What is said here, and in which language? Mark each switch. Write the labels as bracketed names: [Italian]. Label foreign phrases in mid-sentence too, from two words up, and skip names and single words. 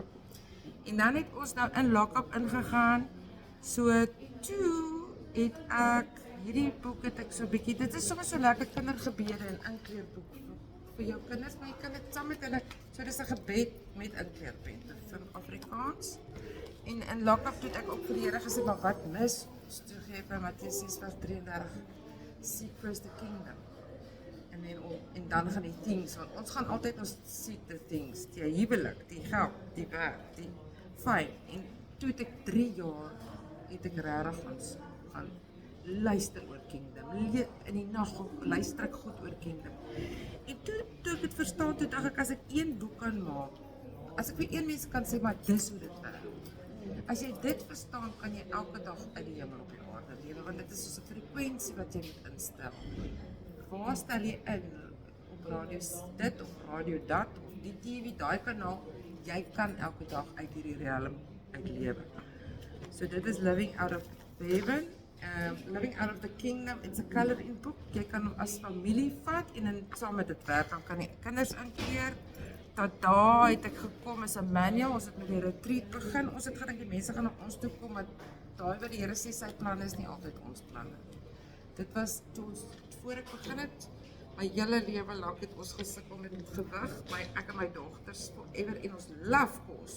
[Afrikaans] En dan het ons nou in lock-up ingegaan, so toe het ek, hierdie boek het ek so bietjie, dit is soms so lekker kindergebede en inkleurboek vir jou kinders, maar jy kan dit saam met hulle, so dis 'n gebed met inkleurpenne vir Afrikaans. En in lock-up het ek ook vir die Here gesê, maar wat mis? Toe gee ek by Matteus 6:33, [English] seek first the kingdom. [Afrikaans] En dan gaan die things, want ons gaan altyd ons [English] seek the things, [Afrikaans] die huwelik, die geld, die werk, die fyn. En toe het ek 3 jaar, het ek regtig gaan luister oor kingdom. In die nag luister ek goed oor kingdom. En toe ek het verstaan, toe dink ek, as ek een boek kan maak, as ek vir een mens kan sê, maar dis hoe dit werk. As jy dit verstaan, kan jy elke dag uit die hemel op die aarde lewe, want dit is soos 'n frekwensie wat jy moet instel. Waar stel jy in? Op radio dit, of radio dat, of die TV, daai kanaal, jy kan elke dag uit hierdie realm uitlewe. So dit is [English] Living Out of Heaven, Living Out of the Kingdom, it's a coloring book. [Afrikaans] Jy kan hom as familie vat en saam met dit werk, dan kan jy kinders inkeer. Dat daar het ek gekom as 'n manual, ons het met die retreat begin, ons het gedink die mense gaan na ons toe kom, maar daai wat die Here sê sy planne is nie altyd ons planne. Dit was toe ons, voor ek begin het, my hele lewe lank het ons gesukkel met gewig, ek en my dogters forever en ons love kos.